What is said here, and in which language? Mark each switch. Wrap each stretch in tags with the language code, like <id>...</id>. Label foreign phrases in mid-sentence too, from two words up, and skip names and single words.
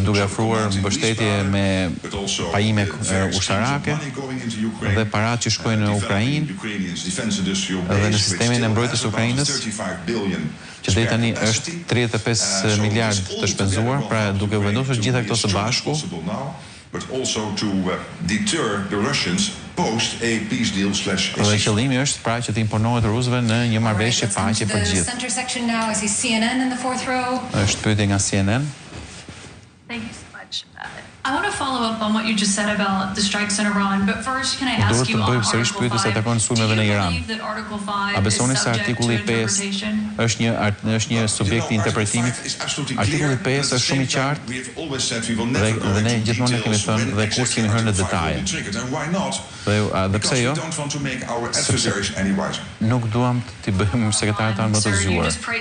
<sq>duke ofruar mbështetje me pajime ushtarake dhe parat që shkojnë në Ukrainë dhe në sistemin e mbrojtjes së Ukrainës që deri tani është 35 miliard të shpenzuar, pra duke vendosur gjitha këto së bashku, dhe qëllimi është pra që të imponohet rusëve në një marrëveshje paqe për gjithë. Është pyetje nga CNN.</sq> <en>I want to follow up on what you just said about the strikes in Iran, but first can I ask you on Article 5?</en> <sq>A besoni se artikulli 5 është një subjekt i interpretimit? Artikulli 5 është shumë i qartë dhe ne gjithmonë ne kemi thënë dhe kur kemi hyrë në detaje. Dhe pse jo? Nuk duam t'i bëjmë sekretarit tanë më të zgjuar.</sq>